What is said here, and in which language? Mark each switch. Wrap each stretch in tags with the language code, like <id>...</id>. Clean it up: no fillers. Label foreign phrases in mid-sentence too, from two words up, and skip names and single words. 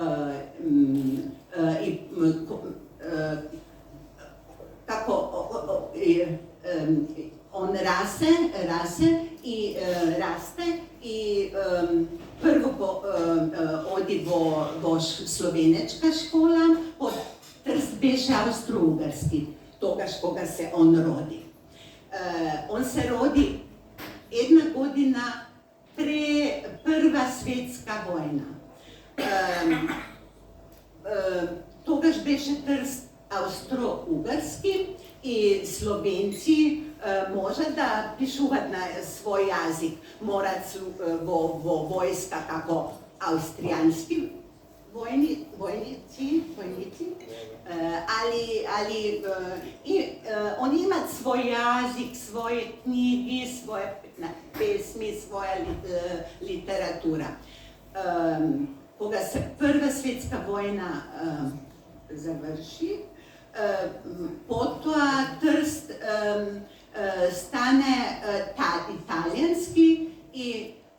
<mk>и како он расте и прво оди во словенечка школа, под Трст беше австро-угарски, тогаж кога се он роди.</mk> <sr>On se rodi jedna godina Prva svjetska vojna.</sr> <mk>Тогаш беше Трст австро-угарски и словенци може да пишуват на свој јазик, морат во војска како австријански војници, али они имат свој јазик, своје книги, своје песми, своја литература. Кога се Прва светска војна заврши, потоа Трст стане италијански и</mk>